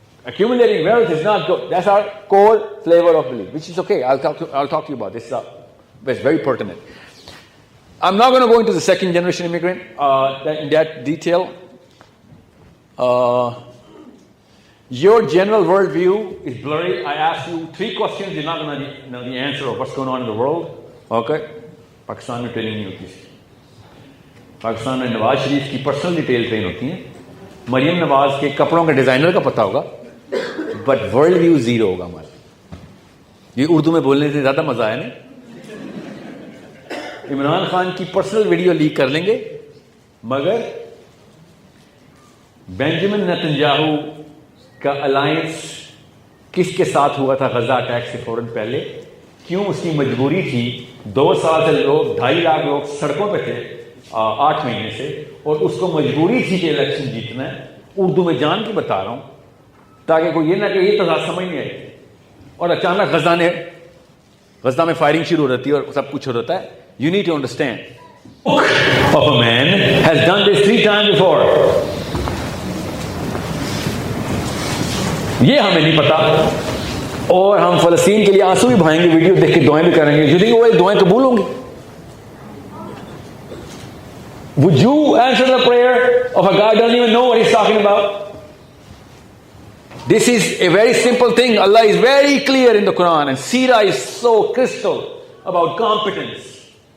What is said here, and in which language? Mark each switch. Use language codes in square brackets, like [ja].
[en] Accumulating wealth is not good. That's our core flavor of belief, which is okay. I'll talk to you about this. it's very pertinent. I'm not going to go into the second generation immigrant in that detail. Your general worldview is blurry. I asked you 3 questions. You're not going to know the answer of what's going on in the world. Okay? [hi] Pakistan में training नहीं होती थी. पाकिस्तान में नवाज शरीफ की personal detail train होती है. मरियम नवाज के कपड़ों के डिजाइनर का पता होगा, बट वर्ल्ड व्यू जीरो होगा हमारा. ये उर्दू में बोलने से ज्यादा मजा आया नहीं. इमरान खान की पर्सनल वीडियो लीक कर लेंगे, मगर बेंजामिन नेतन्याहू का अलायंस किसके साथ हुआ था गजा अटैक से फौरन पहले, क्यों उसकी मजबूरी थी. 2 साल से लोग 2.5 लाख लोग सड़कों पे थे 8 महीने से, और उसको मजबूरी थी कि इलेक्शन जीतना है. उर्दू में जान के बता रहा हूं ताकि कोई ये ना कि ये तजाद समझ नहीं आई. और अचानक गजा में फायरिंग शुरू हो जाती है और सब कुछ हो जाता है. [en] You need to understand. Of a man has done this 3 times before. [hi] ये हमें नहीं पता, और हम फलस्तीन के लिए आंसू भी बहाएंगे, वीडियो देख के दुआएं भी करेंगे. [en] You think [hi] वो दुआएं कबूल होंगी? [en] Would you answer the prayer of a guy who doesn't even know what he's talking about? This is a very simple thing. Allah is very clear in the Quran, and Sirat is so crystal about competence.